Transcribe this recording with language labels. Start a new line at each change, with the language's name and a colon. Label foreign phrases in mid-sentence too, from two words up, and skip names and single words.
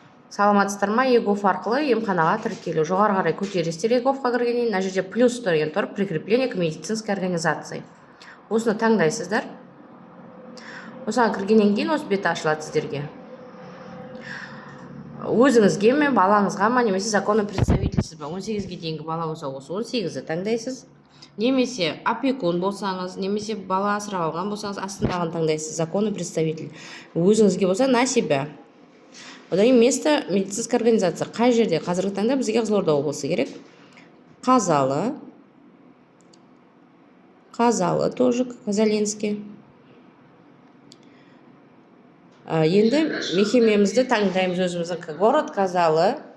Kazakh: Саламатсыздар ма? ЕГОФ арқылы емханаға тіркелу. Жоғары қарай көтересіздер ЕГОФқа кіргеннен, мына жерде плюс деген тұр,
Russian: прикрепление к медицинской организации.
Kazakh: Осыны таңдайсыздар. Осыған кіргеннен кейін осы бет ашылады сіздерге. Өзіңізге ме, балаңызға ма, немесе
Russian: законный представительсіз
Kazakh: ба? 18-ге дейінгі бала болса, осы 18-ді таңдайсыз. Немесе опекун болсаңыз, немесе бала асырап алған болсаңыз, астындағын таңдайсыз.
Russian: Законный представитель.
Kazakh: Өзіңізге болса
Russian: на себя. Одан кейін место медицинская организация.
Kazakh: Қай жерде? Қазіргі таңда бізге Қызылорда облысы керек. Қазалы тоже, Казаленский. Енді мекемемізді таңдаймыз өзіміздің.
Russian: Город Казалы.